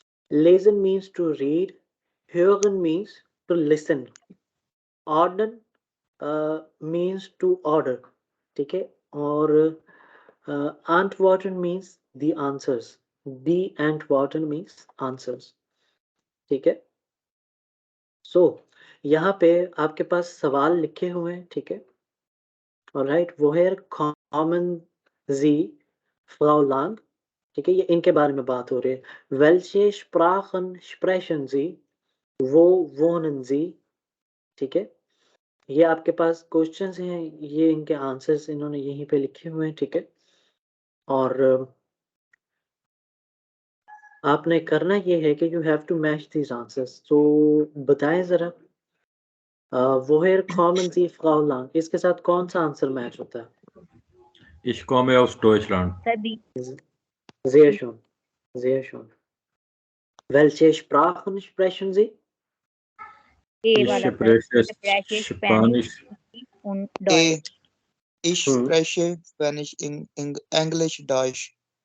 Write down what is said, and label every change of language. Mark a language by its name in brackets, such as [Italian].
[English] Lesen means to read, hören means to listen, ordnen means to order, [Hindi] ठीक है। [English] और Antworten means the answers, the Antworten means answers, [Hindi] ठीक है। सो यहाँ पे आपके पास सवाल लिखे हुए हैं, ठीक है। [German] ऑलराइट, woher kommen Sie, Frau Lang, [Hindi] ठीक है। ये इनके बारे में बात हो रही है। [German] Welche Sprachen sprechen Sie, wo wohnen Sie, [Hindi] ठीक है। ये आपके पास क्वेश्चंस हैं, ये इनके आंसर्स इन्होंने यहीं पे लिखे हुए हैं, ठीक है। और आपने करना ये है कि [English] You have to match these answers. [Hindi] तो बताएं जरा [German] woher kommen Sie, Frau Lang, [Hindi] इसके साथ कौन सा आंसर मैच होता है? [German] Ich komme aus Deutschland. Sehr schön, sehr schön। Welche Sprachen sprechen Sie? Ich spreche Spanisch und A. Deutsch. Ich spreche Spanish, English, Deutsch.